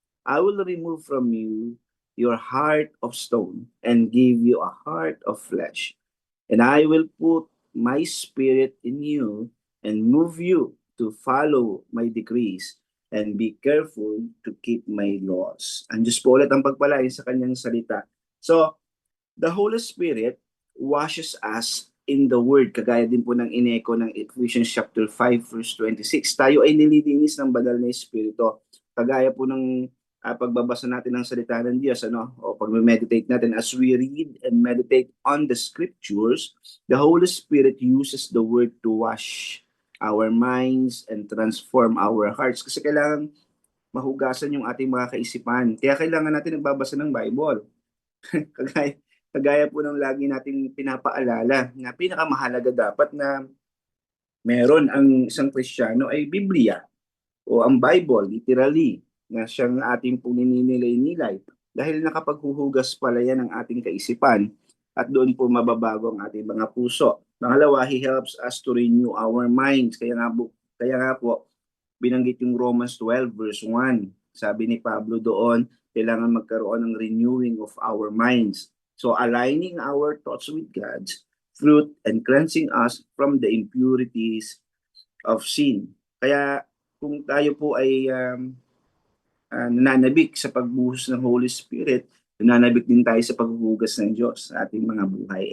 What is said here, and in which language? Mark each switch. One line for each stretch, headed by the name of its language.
English: I will remove from you your heart of stone and give you a heart of flesh. And I will put my spirit in you and move you to follow my decrees and be careful to keep my laws.
Filipino: Ang Diyos po ulit ang pagpalain sa kanyang salita.
English: So, the Holy Spirit washes us in the Word.
Filipino: Kagaya din po ng ineko ng Ephesians chapter 5 verse 26. Tayo ay nililinis ng banal na Espiritu. Kagaya po ng pagbabasa natin ng salita ng Diyos, o pag-meditate natin,
English: as we read and meditate on the scriptures, the Holy Spirit uses the word to wash our minds and transform our hearts.
Filipino: Kasi kailangan mahugasan yung ating mga kaisipan. Kaya kailangan natin nagbabasa ng Bible. kagaya po ng lagi nating pinapaalala na pinakamahalaga dapat na meron ang isang Kristiyano ay Biblia o ang Bible, literally, na siyang ating pong ninilay-nilay. Dahil nakapaghuhugas pala yan ng ating kaisipan at doon po mababago ang ating mga puso.
English: Pangalawa, He helps us to renew our minds.
Filipino: Kaya nga po, binanggit yung Romans 12 verse 1. Sabi ni Pablo doon, kailangan magkaroon ng
English: renewing of our minds. So aligning our thoughts with God's truth and cleansing us from the impurities of sin.
Filipino: Kaya kung tayo po ay nananabik sa pagbuhos ng Holy Spirit, nananabik din tayo sa paghuhugas ng Diyos sa ating mga buhay.